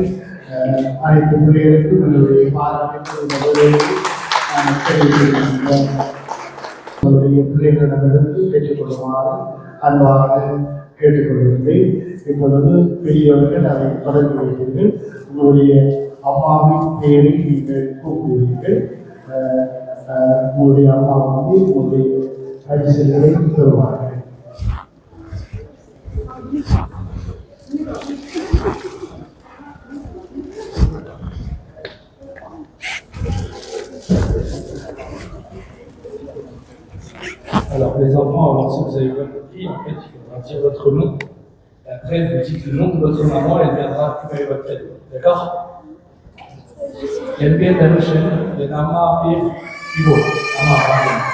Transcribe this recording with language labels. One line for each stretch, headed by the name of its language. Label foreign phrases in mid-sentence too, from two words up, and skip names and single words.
Tamil: அனைத்து பிள்ளைகளுக்கும் என்னுடைய பாராட்டுடைய பிள்ளைகளிடமிருந்து பெற்றுக்கொள்ளுமாறு அன்பாக கேட்டுக்கொள்கிறேன். இப்பொழுது பெரியவர்கள் அதை தொடங்கி வைத்தீர்கள். உங்களுடைய அம்மாவின் பெயரை நீங்கள் கூப்பிடுவீர்கள். உங்களுடைய அம்மா வந்து உங்களுடைய பரிசுகளை பெறுவார்கள்.
French: Alors les enfants, alors si vous avez bien compris, en fait, il faudra dire votre nom. Et après, vous dites le nom de votre maman, elle viendra récupérer votre cadeau. D'accord?
Tamil: என் பேர் தனுஷன், என் அம்மா பேர் இவோ. அம்மா பாருங்க.